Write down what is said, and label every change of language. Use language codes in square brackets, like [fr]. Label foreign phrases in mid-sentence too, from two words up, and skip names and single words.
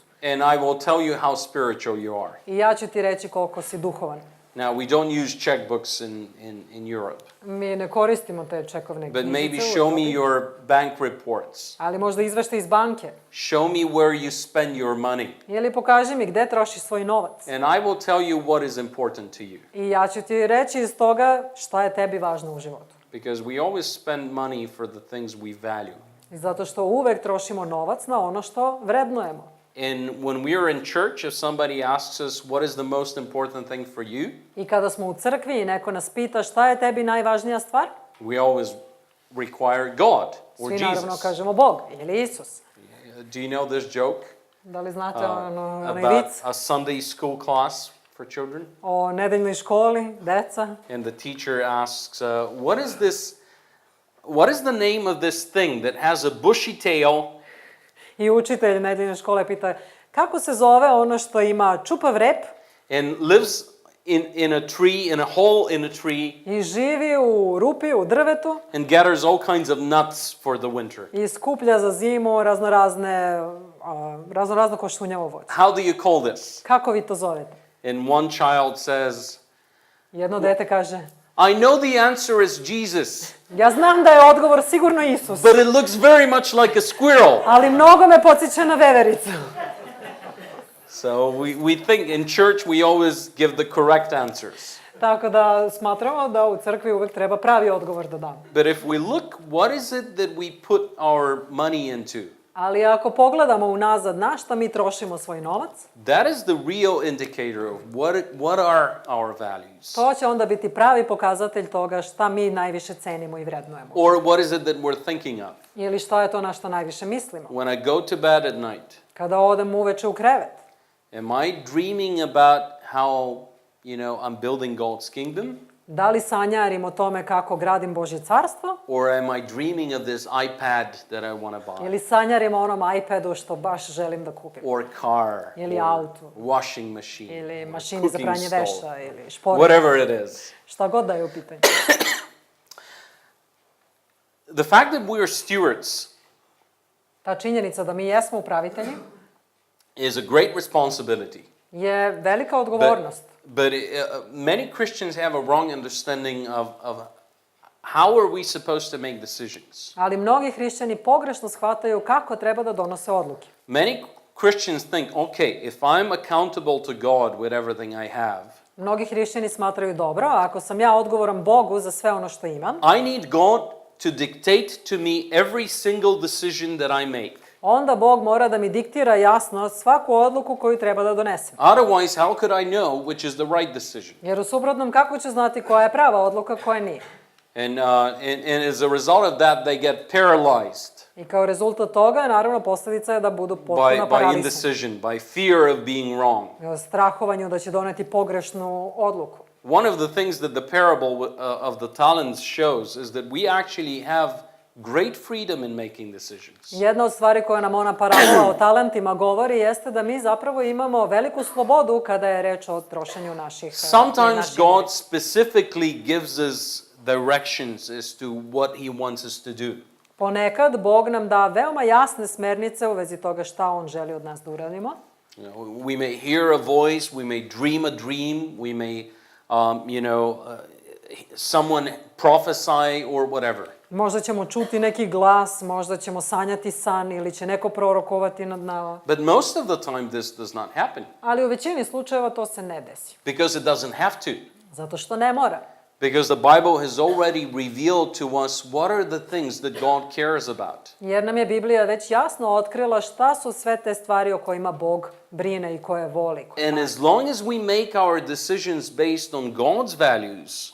[en] And I will tell you how spiritual you are. [sr] I ja ću ti reći koliko si duhovan. [en] Now, we don't use checkbooks in Europe, [sr] Mi ne koristimo te čekovne [en] but maybe [sr] knjižice, [en] show me your bank reports. [sr] ali možda izveštaj iz banke. [en] Show me where you spend your money. [sr] Ili pokaži mi gde trošiš svoj novac. [en] And I will tell you what is important to you. [sr] I ja ću ti reći iz toga šta je tebi važno u životu. [en] Because we always spend money for the things we value. [sr] I zato što uvek trošimo novac na ono što vrednujemo. [en] And when we are in church, if somebody asks us, what is the most important thing for you? [sr] I kada smo u crkvi i neko nas pita šta je tebi najvažnija stvar, [en] We always require God or [sr] svi naravno [en] Jesus. [sr] kažemo Bog ili Isus. [en] Do you know this joke [sr] Da li znate onaj [en] about [sr] vic [en] a Sunday school class for children? [sr] o nedeljnoj školi, deca? [en] And the teacher asks, what is the name of this thing that has a bushy tail [sr] I učitelj nedeljne škole pita kako se zove ono što ima čupav rep [en] and lives in a tree, in a hole in a tree, [sr] i živi u rupi, u drvetu [en] and gathers all kinds of nuts for the winter? [sr] i skuplja za zimu razno košunjavo voće. [en] How do you call this? [sr] Kako vi to zovete? [en] And one child says, [sr] Jedno dete kaže, [en] I know the answer is Jesus, [sr] ja znam da je odgovor sigurno Isus, [en] but it looks very much like a squirrel. [sr] ali mnogo me podsjeća na vevericu. [en] So we think in church we always give the correct answers. [sr] Tako da smatramo da u crkvi uvek treba pravi odgovor da damo. [en] But if we look, what is it that we put our money into? [sr] Ali ako pogledamo unazad na šta mi trošimo svoj novac, [en] That is the real indicator of what are our values. [sr] to će onda biti pravi pokazatelj toga šta mi najviše cenimo i vrednujemo. [en] Or what is it that we're thinking of? [sr] Ili šta je to na što najviše mislimo. [en] When I go to bed at night, [sr] Kada odem uveče u krevet, [en] am I dreaming about how, I'm building God's kingdom? [sr] da li sanjarim o tome kako gradim Božje carstvo, [en] Or am I dreaming of this iPad that I want to buy? [sr] ili sanjarim o onom iPadu što baš želim da kupim, [en] Or car? [sr] Ili [en] or [sr] auto. [en] washing machine? [sr] ili [en] or [sr] mašini za [en] cooking [sr] pranje [en] stove, [sr] veša, ili šporet, [en] whatever it is. [sr] šta god da je u pitanju. [en] The fact that we are stewards [sr] Ta činjenica da mi jesmo upravitelji [en] is a great responsibility. [sr] je velika odgovornost. [en] But many Christians have a wrong understanding of how are we supposed to make decisions? [sr] Ali mnogi hrišćani pogrešno shvataju kako treba da donose odluke. [en] Many Christians think, okay, if I'm accountable to God with everything I have, [sr] Mnogi hrišćani smatraju dobro, ako sam ja odgovoran Bogu za sve ono što imam, [en] I need God to dictate to me every single decision that I make. [sr] onda Bog mora da mi diktira jasno svaku odluku koju treba da donesem. [en] Otherwise, how could I know which is the right decision? [sr] Jer u suprotnom kako ću znati koja je prava odluka, koja nije? [en] And as a result of that, they get paralyzed [sr] I kao rezultat toga, naravno, posljedica je da budu potpuno [en] by [sr] paralisani. [en] indecision, by fear of being wrong. [sr] Strahovanju da će doneti pogrešnu odluku. [en] One of the things that the parable of the talents shows is that we actually have great freedom in making decisions. [sr] Jedna od stvari koja nam ona parabola o talentima govori jeste da mi zapravo imamo veliku slobodu kada je reč o trošenju naših [en] Sometimes God specifically gives us directions as to what he wants us to do. [sr] Ponekad Bog nam da veoma jasne smernice u vezi toga šta on želi od nas da uradimo. [en] We may hear a voice, we may dream a dream, we may, someone prophesy or whatever. [sr] Možda ćemo čuti neki glas, možda ćemo sanjati san ili će neko prorokovati nad nama. [en] But most of the time this does not happen [sr] Ali u većini slučajeva to se ne desi. [en] because it doesn't have to. [sr] Zato što ne mora. [en] Because the Bible has already revealed to us what are the things that God cares about. [sr] Jer nam je Biblija već jasno otkrila šta su sve te stvari o kojima Bog brine i koje voli. [en] And as long as we make our decisions based on God's values